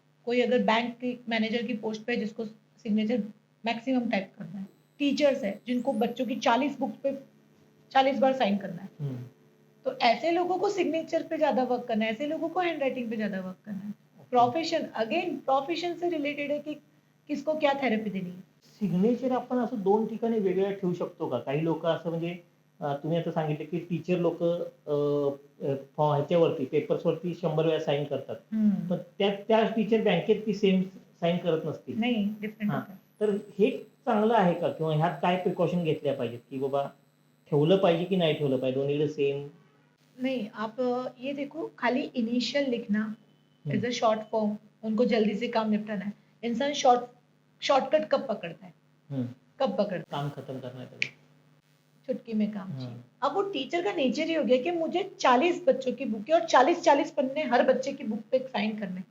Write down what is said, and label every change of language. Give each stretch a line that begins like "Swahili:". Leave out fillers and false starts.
Hindi: कोई अगर बैंक के मैनेजर की पोस्ट पे, जिसको सिग्नेचर मैक्सिमम टाइप करना है, टीचर्स है जिनको बच्चों की 40 बुक पे 40 बार साइन करना है, हम्म, तो ऐसे लोगों को सिग्नेचर पे ज्यादा वर्क करना है, ऐसे लोगों को हैंडराइटिंग पे ज्यादा वर्क करना है।
English: okay
Hindi: प्रोफेशन, अगेन प्रोफेशन से रिलेटेड है कि किसको क्या थेरेपी देनी है।
Marathi: सिग्नेचर आपण असं 2 ठिकाणी वेगवेगळं ठेवू शकतो का? काही लोकं असं म्हणजे तुम्ही आता सांगितलं की टीचर लोकं ह्याच्यावरती पेपर्सवरती 100 वेळा साइन करतात. पण त्याच टीचर बँकेत ती सेम साइन करत नसतील.
Hindi: नहीं, डिफरेंट हां, होता है।
Marathi: तर हे चांगलं आहे का? किंवा ह्यात काय प्रिकॉशन घेतल्या पाहिजेत, की बाबा ठेवलं पाहिजे की नाही ठेवलं पाहिजे? दोन्हीकडे सेम
Hindi: नहीं, आप ये देखो, खाली इनिशियल लिखना हं,
English: is a short form,
Hindi: उनको जल्दी से काम निपटाना है। इंसान शॉर्टकट कब पकड़ता है? हं. कब पकड़ता है? काम खत्म करना है तभी. चुटकी में काम हं, चाहिए। अब वो टीचर का नेचर ही हो गया कि मुझे 40 बच्चों की बुक है और 40-40 पन्ने हर बच्चे की बुक पे साइन करने।